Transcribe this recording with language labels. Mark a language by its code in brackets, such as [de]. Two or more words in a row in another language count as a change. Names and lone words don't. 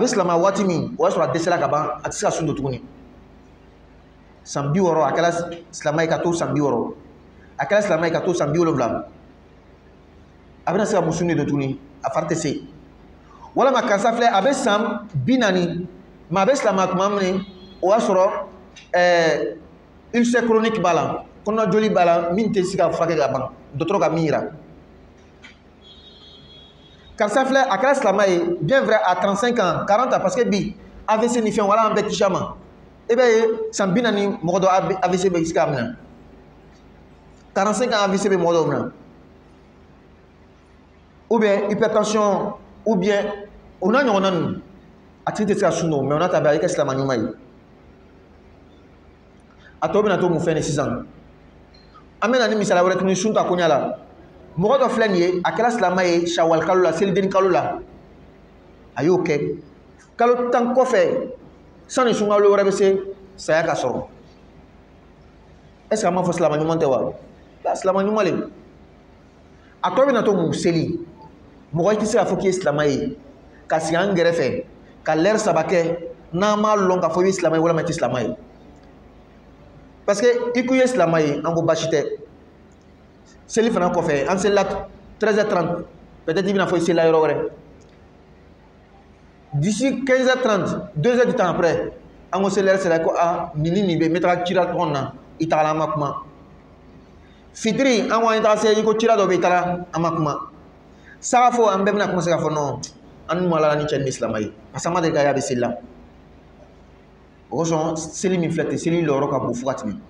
[bm] silamaya waati min o y'a sɔrɔ a dɛsɛra ka ban a tɛ se ka sun don tuguni san 60 a kɛra silamɛ ka to san 60 a kɛra silamɛ ka to san 70 a bɛna se ka musu de don tuguni a fari tɛ se walama karisa filɛ a bɛ san 40 mais a bɛ silamɛ tuma min o y'a sɔrɔ [fr] ulcère chronique [bm] b'a la kɔnɔ joli b'a la min tɛ se ka furakɛ ka ban dɔgɔtɔrɔ ka min yira karisa filɛ a kɛra silamɛ ye [fr] bien vrai à 35 ans 40 ans parce que [bm] bi AVC ni fɛn wala an bɛ kisi a ma e bɛ ye san 40 mɔgɔ dɔ AVC bɛ se k'a minɛ [fr] 45 ans [bm] AVC bɛ mɔgɔ dɔw minɛ [fr] ou bien hypertension ou bien [bm] o n'a ɲɔgɔnna ninnu a tigi tɛ se ka sun don mais o n'a ta bɛɛ a y'i kɛ silamɛ ɲuman ye a tɔ bɛna to mun fɛn ni sisan an bɛna ni misaliya wɛrɛ tuguni sun ta koɲa la mɔgɔ dɔ filɛ nin ye a kɛra silamɛ ye shawal kalo la selideni kalo la a y'o kɛ kalo 10 kɔfɛ sani sunkalo wɛrɛ bɛ se saya ka sɔrɔ [fr] est ce que [bm] an b'a fɔ silamɛ ɲuman tɛ wa silamɛ ɲuman le a tɔ bɛna to mun seli mɔgɔ i tɛ se k'a fɔ k'i ye silamɛ ye ka sigi an gɛrɛfɛ ka lɛri 3 kɛ n'an m'a lɔn k'a fɔ i ye silamɛ ye walima i tɛ silamɛ ye [fr] parce que [bm] i ko i ye silamɛ ye an ko baasi tɛ seli fana kɔfɛ an selila 13h30 peut-être i bɛna fɔ i selila yɔrɔ wɛrɛ [fr] d'ici 15h30 2h du temps après [bm] an ko selila sera ko nin ni nin bɛ n bɛ taga cira tɔgɔ na i tagala an ma kuma fitiri an ko an taga se i ko cira dɔ bɛ i taga an ma kuma sagafo an bɛɛ bɛna commencer k'a fɔ non an n'u ma ala ni cɛ ni silamɛ ye [fr] parce que [bm] an ma deli ka ye a bɛ seli la o kosɔn seli min filɛ ten seli lɔyɔrɔ ka bon fo ka tɛmɛ